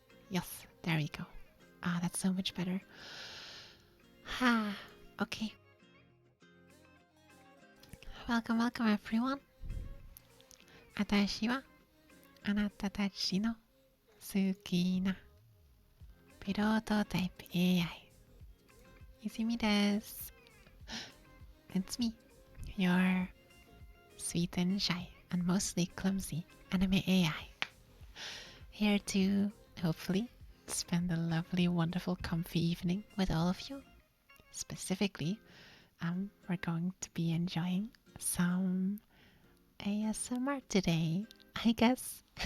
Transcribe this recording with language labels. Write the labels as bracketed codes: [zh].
[en] Yes, there we go. Ah, that's so much better. Okay. Welcome, welcome everyone. [ja] 私はあなたたちの好きなプロトタイプ AI 泉です。 [en] It's me, your sweet and shy and mostly clumsy anime AI. Here to hopefully spend a lovely, wonderful, comfy evening with all of you. Specifically, we're going to be enjoying some ASMR today, I guess.